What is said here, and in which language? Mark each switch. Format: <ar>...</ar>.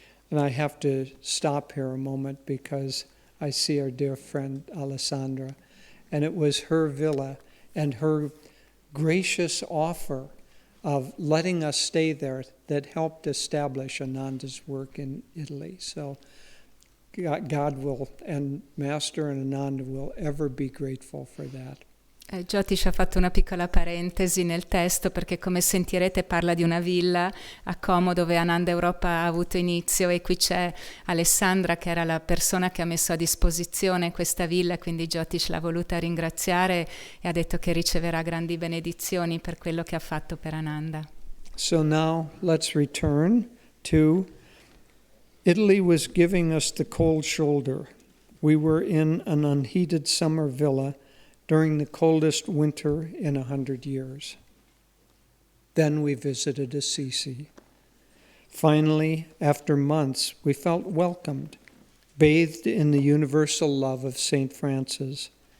<en>And I have to stop here a moment because I see our dear friend Alessandra, and it was her villa and her gracious offer of letting us stay there that helped establish Ananda's work in Italy. So God will, and Master and Ananda will ever be grateful for that.</en> <it>Jyotish ha fatto una piccola parentesi nel testo perché, come sentirete, parla di una villa a Como dove Ananda Europa ha avuto inizio, e qui c'è Alessandra che era la persona che ha messo a disposizione questa villa, quindi Jyotish l'ha voluta ringraziare e ha detto che riceverà grandi benedizioni per quello che ha fatto per Ananda.</it> <en>So now let's return to Italy was giving us the cold shoulder. We were in an unheated summer villa during the coldest winter in 100 years. Then we visited Assisi. Finally, after months, we felt welcomed, bathed in the universal love of St. Francis.</en>